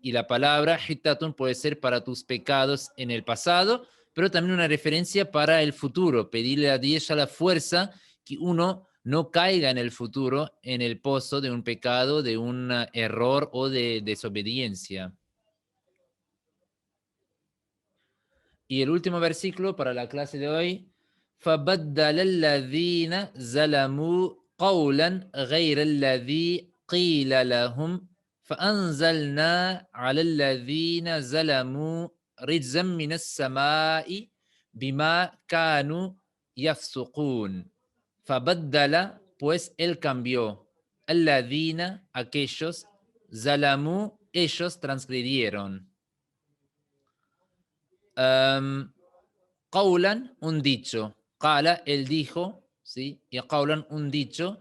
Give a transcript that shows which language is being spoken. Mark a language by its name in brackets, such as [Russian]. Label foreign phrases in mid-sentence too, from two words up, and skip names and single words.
[Spanish] Y la palabra hitatun puede ser para tus pecados en el pasado, pero también una referencia para el futuro, pedirle a Dios la fuerza que uno no caiga en el futuro en el pozo de un pecado, de un error o de desobediencia. Y el último versículo para la clase de hoy. [Arabic] فَبَدَّلَ الَّذِينَ ظَلَمُوا قَوْلًا غَيْرَ الَّذِي قِيلَ لَهُمْ فَأَنزَلْنَا عَلَى الَّذِينَ ظَلَمُوا رِجْزًا مِنَ السَّمَاءِ بِمَا كَانُوا يَفْسُقُونَ. فَبَدَّلَ, [Spanish] pues él cambió. الَّذِينَ, aquellos, ظَلَمُوا, ellos transgredieron. Qawlan, un dicho. Qala, él dijo, ¿sí? Y qawlan, un dicho.